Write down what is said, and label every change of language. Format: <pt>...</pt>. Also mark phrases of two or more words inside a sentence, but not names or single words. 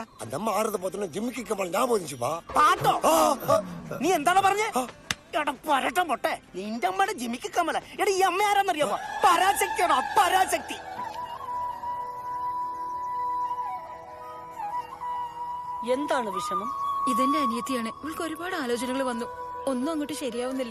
<ta>அந்த அம்மா ஆடுறத பார்த்தோன்னா ஜிம்மிக்கு கமல் ஞாபகம் வந்துச்சுப்பா.</ta> <ml>പാട്ടോ നീ എന്താണ് പറഞ്ഞേ? എടാ പരട്ട പൊട്ടെ, നിന്റെ അമ്മയുടെ ജിമിക്ക് കമല. എടാ ഈ അമ്മ ആരാന്നറിയാമോ? പരാശക്തിയാണോ? പരാശക്തി. എന്താണ് വിഷമം? ഇതെന്റെ അനിയത്തിയാണ്. ഇവൾക്ക് ഒരുപാട് ആലോചനകൾ വന്നു. ഒന്നും അങ്ങോട്ട് ശരിയാവുന്നില്ല.</ml>